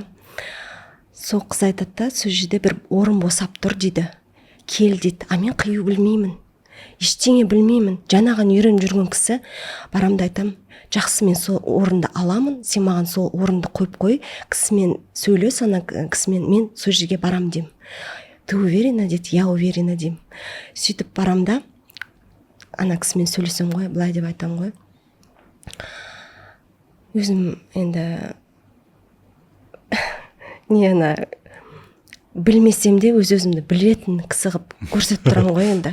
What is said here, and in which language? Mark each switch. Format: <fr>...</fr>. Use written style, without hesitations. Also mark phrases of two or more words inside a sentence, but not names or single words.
<kk>Сол қыз айтады да, сол жерде бір орын босап тұр дейді. Кел дейді. Мен қию білмеймін. Ештеңе білмеймін. Жаңаған үйреніп жүрген кісі, барамда айтам, жақсы, мен сол орынды аламын, сен маған сол орынды қойып қой, кісімен сөйлес, ана кісімен мен сол жерге барам деймін.</kk> <ru>Ты уверена дейді, я уверена деймін.</ru> <kk>Сөйтіп барамда, ана кісімен сөйлесем ғой, былай деп айтам ғой. Өзім енді білмесем де өз-өзімді білетін кісі қылып көрсетіп тұрам ғой енді.</kk>